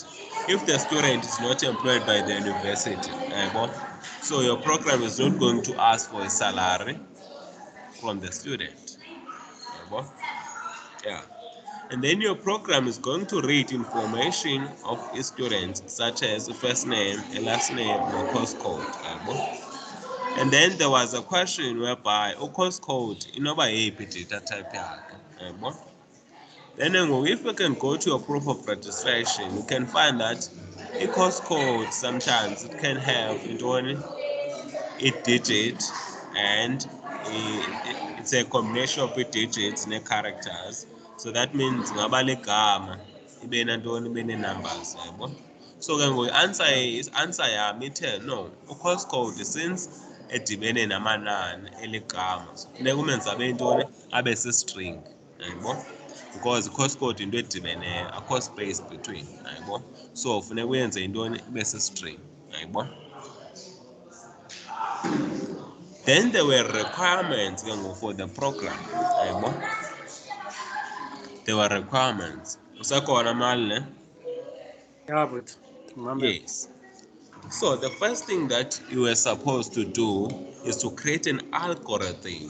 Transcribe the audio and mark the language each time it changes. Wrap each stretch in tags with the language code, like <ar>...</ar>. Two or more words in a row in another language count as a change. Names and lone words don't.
<en>If the student is not employed by the university, so your program is not going to ask for a salary from the student. Yeah. And then your program is going to read information of a student such as a first name, a last name, and a course code. And then there was a question whereby a course code</en> <xh>inoba yeyiphi</xh> <en>data type yakhe. Then if we can go to a proof of registration, you can find that a course code sometimes it can have a digit and it's a combination of digits and characters. So that means</en> <xh>ngaba legama ibe nantoni ibe numbers yabo. So ke ngoku answer yami ithe no,</xh> <en>course code since</en> <xh>edibene namanani eligama so funeka umenza abe ntoni abe si-string yabo,</xh> <en>because course code</en> <xh>into edibeneyo akho</xh> <en>space between</en> <xh>yabo, so funeka uyenze intoni ibe si-string yabo.</xh> <en>Then there were requirements for the program. There were requirements.</en> <xh>Usakhona Mahle?</xh> <en>Yeah, but remember. Yes. So the first thing that you were supposed to do is to create an algorithm.</en>